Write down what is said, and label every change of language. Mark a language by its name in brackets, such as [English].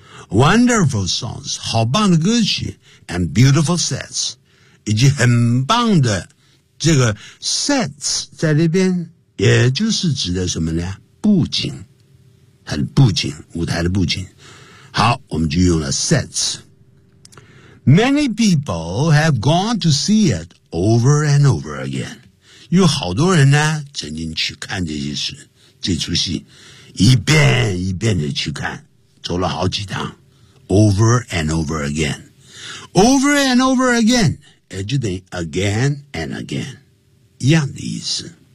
[English] Wonderful songs, [Chinese] 好棒的歌曲 [English] and beautiful sets。 [Chinese] 以及很棒的这个 sets 在那边，也就是指的什么呢？布景，它的布景，舞台的布景。好，我们就用了 sets。 [English] Many people have gone to see it over and over again。 [Chinese] 有好多人呢，曾经去看这出戏，一遍一遍的去看，走了好几趟。 [English] Over and over again， over and over again。 [Chinese] 也就等于 [English] again and again [Chinese] 一样的意思。